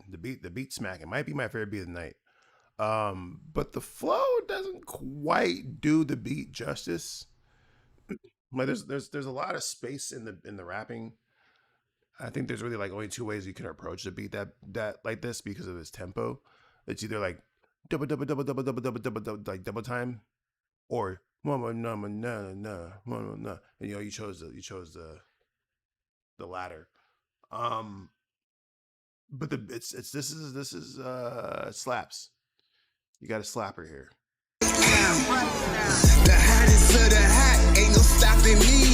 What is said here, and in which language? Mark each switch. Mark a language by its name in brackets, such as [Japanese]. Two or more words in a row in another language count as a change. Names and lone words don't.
[English] The beat smacking might be my favorite beat of the night. But the flow doesn't quite do the beat justice. Like there's a lot of space in the rapping. I think there's really like only two ways you can approach the beat that like this because of its tempo. It's either like double double double double double double double double like double time, or mama na na na mama na. And you chose the latter. But this is slaps. You got a slapper here. The hottest of the hot, ain't no stopping me.